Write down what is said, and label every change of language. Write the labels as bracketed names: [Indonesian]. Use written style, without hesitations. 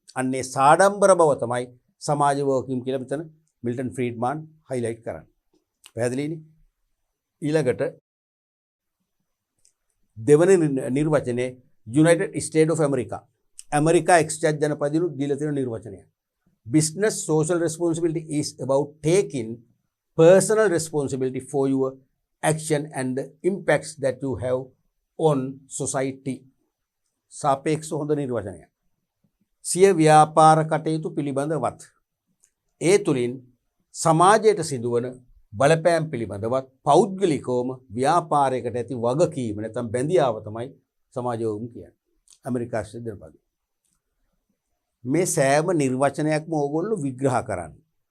[Sinhala] අන්නේ සාඩම්බර බව තමයි සමාජ වගකීම් කියලා මෙතන මිල්ටන් ෆ්‍රීඩ්මන් හයිලයිට් කරන්නේ. පැහැදිලිනේ? ඊළඟට දෙවන නිර්වචනයේ united state of America America exchange ජනපදයට දීලා තියෙන නිර්වචනය. [English] Business social responsibility is about taking personal responsibility for your action and the impacts that you have on society. [Sinhala] සාපේක්ෂ හොඳ නිර්වචනය. සිය ව්‍යාපාර කටයුතු පිළිබඳවත් ඒ තුලින් සමාජයට සිදුවන බලපෑම් පිළිබඳවත් පෞද්ගලිකවම ව්‍යාපාරයකට ඇති වගකීම නැත්නම් බැඳියාව තමයි සමාජ වගකීම කියන්නේ. ඇමරිකා ශ්‍රේණිපද මේ සෑම නිර්වචනයක්ම ඕගොල්ලෝ විග්‍රහ කරන්නේ.